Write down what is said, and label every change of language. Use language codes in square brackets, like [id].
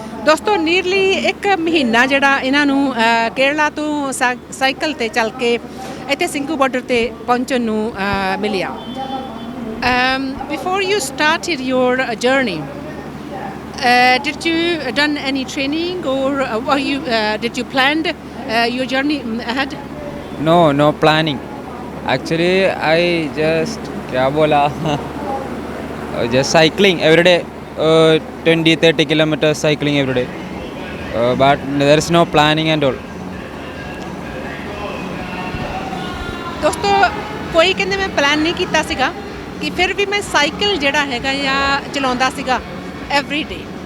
[pa] ਦੋਸਤੋ ਨੀਅਰਲੀ ਇੱਕ ਮਹੀਨਾ ਜਿਹੜਾ ਇਹਨਾਂ ਨੂੰ ਕੇਰਲਾ ਤੋਂ ਸਾਈਕਲ ਤੇ ਚੱਲ ਕੇ ਇੱਥੇ ਸਿੰਘੂ ਬਾਰਡਰ ਤੇ ਪਹੁੰਚਣ ਨੂੰ ਮਿਲਿਆ। [en] Before you started your journey did you done any training or did you planned your journey ahead? No planning. Actually I just [hi] क्या बोला [en] just cycling every day, 20-30 kilometers cycling every day, but there is no planning and all. [pa] ਦੋਸਤੋ ਕੋਈ ਕਹਿੰਦੇ ਮੈਂ plan ਨਹੀਂ ਕੀਤਾ ਸੀਗਾ ਕਿ ਫਿਰ ਵੀ ਮੈਂ ਸਾਈਕਲ ਜਿਹੜਾ ਹੈਗਾ ਜਾਂ ਚਲਾਉਂਦਾ ਸੀਗਾ ਐਵਰੀ ਡੇ।